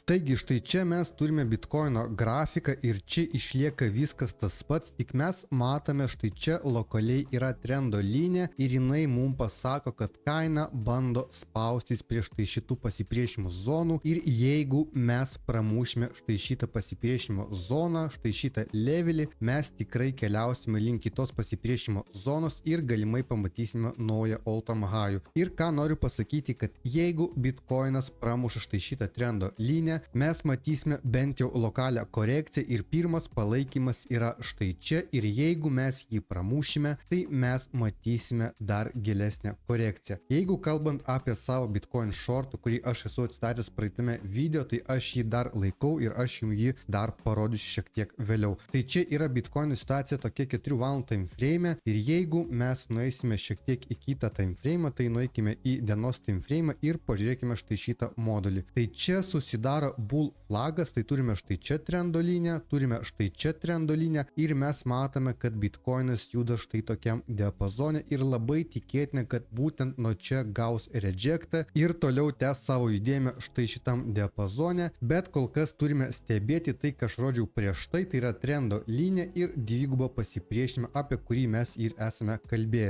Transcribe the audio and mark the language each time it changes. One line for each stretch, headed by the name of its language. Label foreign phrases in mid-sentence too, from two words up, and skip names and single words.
Lithuanian: Taigi štai čia mes turime Bitcoino grafiką ir čia išlieka viskas tas pats, tik mes matome štai čia lokaliai yra trendo linija ir jinai mums pasako, kad kaina bando spaustis prieš štai šitų pasipriešinimo zonų ir jeigu mes pramušime štai šitą pasipriešinimo zoną, štai šitą levelį, mes tikrai keliausime link kitos pasipriešinimo zonos ir galimai pamatysime naują
English: all-time high.
Lithuanian: Ir ką noriu pasakyti, kad jeigu Bitcoinas pramuša štai šitą trendo liniją, mes matysime bent jau lokalią korekciją ir pirmas palaikymas yra štai čia ir jeigu mes jį pramušime, tai mes matysime dar gilesnę korekciją. Jeigu kalbant apie savo Bitcoin shortų, kurį aš esu atstatęs praeitame video, tai aš jį dar laikau ir aš jums jį dar parodysiu šiek tiek vėliau. Tai čia yra Bitcoin situacija tokia 4 valandų
English: time frame
Lithuanian: ir jeigu mes nueisime šiek tiek į kitą
English: time frame,
Lithuanian: tai nueikime į dienos
English: time frame
Lithuanian: ir pažiūrėkime štai šitą modulį. Tai čia susidaro
English: bull flagas,
Lithuanian: tai turime štai čia trendo liniją, turime štai čia trendo liniją ir mes matome, kad Bitcoinas juda štai tokiam diapazone ir labai tikėtina, kad būtent nuo čia gaus rejectą ir toliau tęs savo judėjimą štai šitam diapazone, bet kol kas turime stebėti tai, ką aš rodžiau prieš tai, tai yra trendo linija ir dvigubą pasipriešinimą, apie kurį mes ir esame kalbėję.